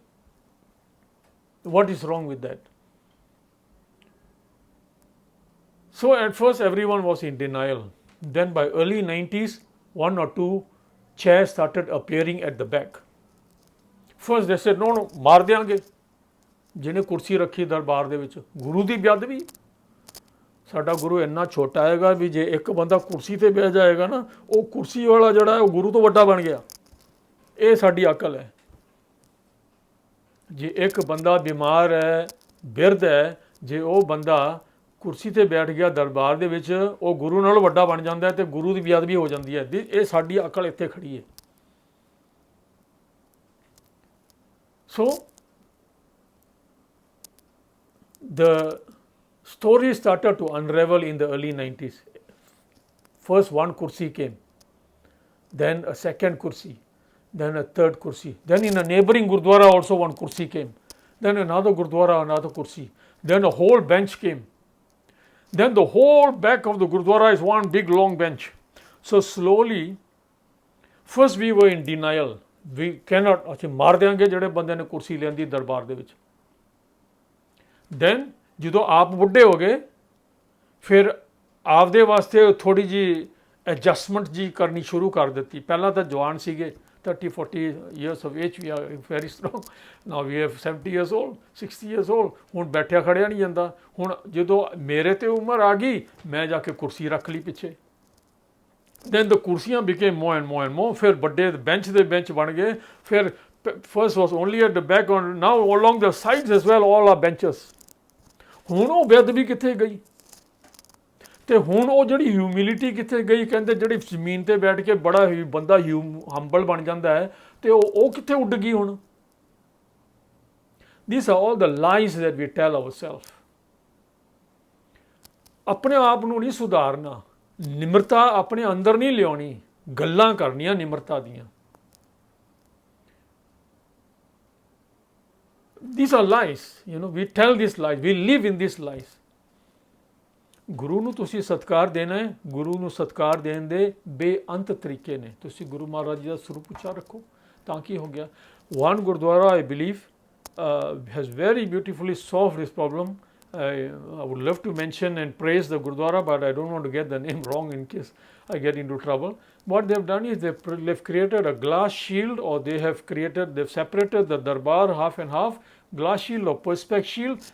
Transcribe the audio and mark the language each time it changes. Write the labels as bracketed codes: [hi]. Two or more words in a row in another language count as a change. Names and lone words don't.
[en] What is wrong with that? So at first everyone was in denial. Then by early 90s, 1 or 2 chairs started appearing at the back. First they said, no, [pa] ਮਾਰ ਦਿਆਂਗੇ. ਜਿਹਨੇ ਕੁਰਸੀ ਰੱਖੀ ਦਰਬਾਰ ਦੇ ਵਿੱਚ, ਗੁਰੂ ਦੀ ਬੇਅਦਬੀ। ਸਾਡਾ ਗੁਰੂ ਇੰਨਾ ਛੋਟਾ ਹੈਗਾ ਵੀ ਜੇ ਇੱਕ ਬੰਦਾ ਕੁਰਸੀ ਤੇ ਬਹਿ ਜਾਏਗਾ ਨਾ, ਉਹ ਕੁਰਸੀ ਵਾਲਾ ਜਿਹੜਾ ਹੈ ਉਹ ਗੁਰੂ ਤੋਂ ਵੱਡਾ ਬਣ ਗਿਆ। ਇਹ ਸਾਡੀ ਅਕਲ ਹੈ। ਜੇ ਇੱਕ ਬੰਦਾ ਬਿਮਾਰ ਹੈ, ਬਿਰਧ ਹੈ, ਜੇ ਉਹ ਬੰਦਾ ਕੁਰਸੀ ਤੇ ਬੈਠ ਗਿਆ ਦਰਬਾਰ ਦੇ ਵਿੱਚ, ਉਹ ਗੁਰੂ ਨਾਲੋਂ ਵੱਡਾ ਬਣ ਜਾਂਦਾ ਤੇ ਗੁਰੂ ਦੀ ਬੇਅਦਬੀ ਹੋ ਜਾਂਦੀ ਹੈ। ਇਹ ਸਾਡੀ ਅਕਲ ਇੱਥੇ ਖੜੀ ਹੈ। [en] ਸੋ the story started to unravel in the early 90s. First one kursi came, then a second kursi, then a third kursi. Then in a neighboring Gurdwara also one kursi came. Then another Gurdwara, another kursi. Then a whole bench came. Then the whole back of the Gurdwara is one big long bench. So slowly, first we were in denial. We cannot, [pa] ਅਸੀਂ ਮਾਰ ਦਿਆਂਗੇ ਜਿਹੜੇ ਬੰਦੇ ਨੇ ਕੁਰਸੀ ਲੈਂਦੀ ਦਰਬਾਰ ਦੇ ਵਿੱਚ। ਦੈਨ ਜਦੋਂ ਆਪ ਬੁੱਢੇ ਹੋ ਗਏ, ਫਿਰ ਆਪਦੇ ਵਾਸਤੇ ਥੋੜ੍ਹੀ ਜਿਹੀ ਐਡਜਸਟਮੈਂਟ ਜੀ ਕਰਨੀ ਸ਼ੁਰੂ ਕਰ ਦਿੱਤੀ। ਪਹਿਲਾਂ ਤਾਂ ਜਵਾਨ ਸੀਗੇ, [en] 30-40 years of age, we are very strong. Now we have 70 years old, 60 years old. [pa] ਹੁਣ ਬੈਠਿਆ ਖੜਿਆ ਨਹੀਂ ਜਾਂਦਾ। ਹੁਣ ਜਦੋਂ ਮੇਰੇ 'ਤੇ ਉਮਰ ਆ ਗਈ, ਮੈਂ ਜਾ ਕੇ ਕੁਰਸੀ ਰੱਖ ਲਈ ਪਿੱਛੇ। [en] then the ਕੁਰਸੀਆਂ became more and more and more. [pa] ਫਿਰ ਵੱਡੇ ਬੈਂਚ ਦੇ ਬੈਂਚ ਬਣ ਗਏ। [en] ਫਿਰ first was only at the back, on now along the sides as well, all are benches. [pa] ਹੁਣ ਉਹ ਬੇਅਦਬੀ ਕਿੱਥੇ ਗਈ ਤੇ ਹੁਣ ਉਹ ਜਿਹੜੀ ਹਿਊਮਿਲਿਟੀ ਕਿੱਥੇ ਗਈ? ਕਹਿੰਦੇ ਜਿਹੜੀ ਜ਼ਮੀਨ ਤੇ ਬੈਠ ਕੇ ਬੜਾ ਹੀ ਬੰਦਾ ਹੰਬਲ ਬਣ ਜਾਂਦਾ ਹੈ ਤੇ ਉਹ ਕਿੱਥੇ ਉੱਡ ਗਈ ਹੁਣ? [en] These are all the lies that we tell ourselves. [pa] ਆਪਣੇ ਆਪ ਨੂੰ ਨਹੀਂ ਸੁਧਾਰਨਾ, ਨਿਮਰਤਾ ਆਪਣੇ ਅੰਦਰ ਨਹੀਂ ਲਿਆਉਣੀ, ਗੱਲਾਂ ਕਰਨੀਆਂ ਨਿਮਰਤਾ ਦੀਆਂ। [en] These are lies, we tell these lies, we live in these lies. [pa] ਗੁਰੂ ਨੂੰ ਤੁਸੀਂ ਸਤਿਕਾਰ ਦੇਣਾ ਹੈ, ਗੁਰੂ ਨੂੰ ਸਤਿਕਾਰ ਦੇਣ ਦੇ ਬੇਅੰਤ ਤਰੀਕੇ ਨੇ। ਤੁਸੀਂ ਗੁਰੂ ਮਹਾਰਾਜ ਜੀ ਦਾ ਸਰੂਪ ਉੱਚਾ ਰੱਖੋ ਤਾਂ ਕੀ ਹੋ ਗਿਆ। [en] one Gurdwara I believe has very beautifully solved this problem. I would love to mention and praise the Gurdwara, but I don't want to get the name wrong in case I get into trouble. What they've done is they've created a glass shield, or they've separated the darbar half and half, glass shield or perspex shield.